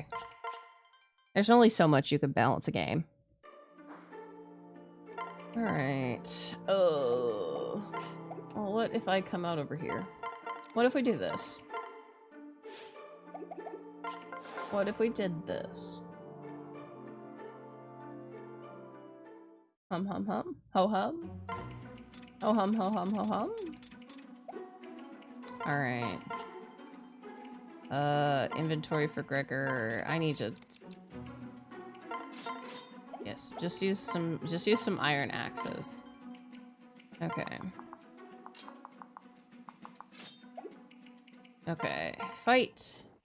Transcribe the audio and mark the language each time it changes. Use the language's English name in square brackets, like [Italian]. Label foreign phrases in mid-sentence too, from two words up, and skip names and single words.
[English] There's only so much you can balance a game. Alright. Oh. Well, what if I come out over here? What if we do this? What if we did this? Hum hum hum. Ho hum. Ho hum ho hum ho hum. Alright. Inventory for Gregor. I need to... Yes, just use some iron axes. Okay. Okay. Fight.